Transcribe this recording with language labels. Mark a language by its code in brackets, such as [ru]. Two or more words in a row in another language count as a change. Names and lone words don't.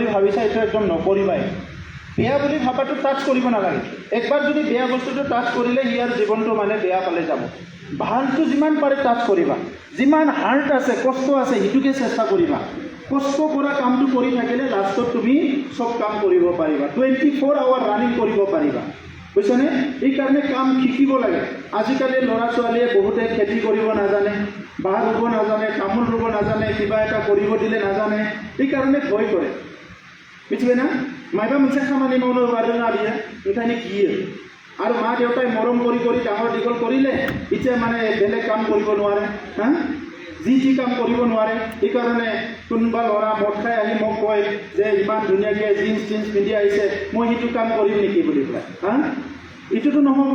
[as] ভাবিছা এইটো একদম নকৰিবাই বেয়া বুলি ভাবাটো টাচ কৰিব নালাগে একবাৰ যদি বেয়া বস্তুটো টাচ কৰিলে ইয়াৰ জীৱনটো মানে বেয়া পালে যাব ভালটো যিমান পাৰে টাচ কৰিবা যিমান হাৰ্ট আছে কষ্ট আছে সেইটোকে চেষ্টা কৰিবা কষ্ট কৰা কামটো কৰি থাকিলে লাষ্টত তুমি সব কাম কৰিব পাৰিবা 24 [en] hour running [as] কৰিব পাৰিবা বুজিছেনে? এইকাৰণে কাম শিকিব লাগে। আজিকালি ল'ৰা ছোৱালীয়ে বহুতে খেতি কৰিব নাজানে, বাঁহ ৰুব নাজানে, তামোল ৰুব নাজানে, কিবা এটা কৰিব দিলে নাজানে, এইকাৰণে ভয় কৰে। বুজিবে না? [brx] माइबा मोनसे खामानि मावनो रोङा बियो, ओंखायनो गियो। [as] আৰু মা দেউতাই মৰম কৰি কৰি ডাঙৰ দীঘল কৰিলে এতিয়া মানে বেলেগ কাম কৰিব নোৱাৰে, হা? যি কাম কৰিব নোৱাৰে। এইকাৰণে কোনোবা ল'ৰা মদ খাই আহি মোক কয় যে ইমান ধুনীয়াকৈ জিন্স পিন্ধি আহিছে, মই সেইটো কাম কৰিম নেকি বুলি পেলাই, হা? এইটোতো নহ'ব।